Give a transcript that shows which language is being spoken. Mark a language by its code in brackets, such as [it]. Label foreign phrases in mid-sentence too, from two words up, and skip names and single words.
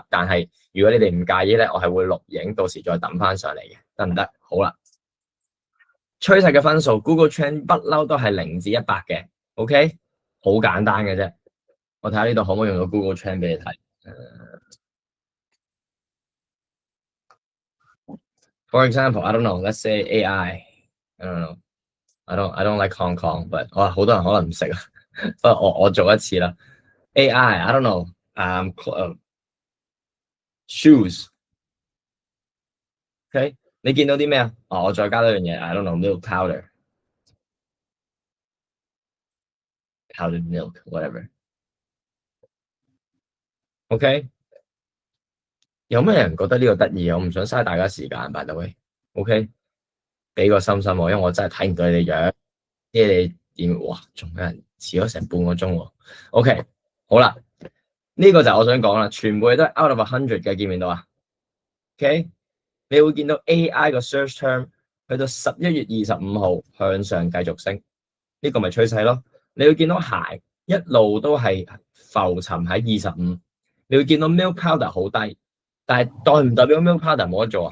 [yue] 但係如果你哋唔介意咧，我係會錄影，到時再抌翻上嚟嘅，得唔得？好啦，趨勢嘅分數 Google Trend 不嬲都係0至100嘅 ，OK， 好簡單嘅啫。我睇下呢度可唔可以用到 Google Trend 俾你睇。 [en] For example, I don't know. Let's say AI. I don't know. I don't like Hong Kong, but [yue] 哇，好多人可能唔識啊。不過我做一次啦。 [en] AI, I don't know. Shoes. [yue] OK， 你見到啲咩啊？哦，我再加多樣嘢。 [en] I don't know. Milk powder, powdered milk, whatever. [yue] OK， 有咩人覺得呢個得意？我唔想嘥大家時間， [en] by the way。 [yue] OK， 俾個心心我，因為我真係睇唔到你哋樣。即係你點？哇，仲有人遲咗成半個鐘喎。OK， 好啦。呢個就係我想講啦，全部嘢都係 [en] out of 100 [yue] 嘅，見唔見到啊 ？OK， 你會見到 AI 個 search term 去到11月25號向上繼續升，呢個咪趨勢咯。你會見到鞋一路都係浮沉喺25，你會見到 [en] milk powder [yue] 好低，但係代唔代表 [en] milk powder [yue] 冇得做啊？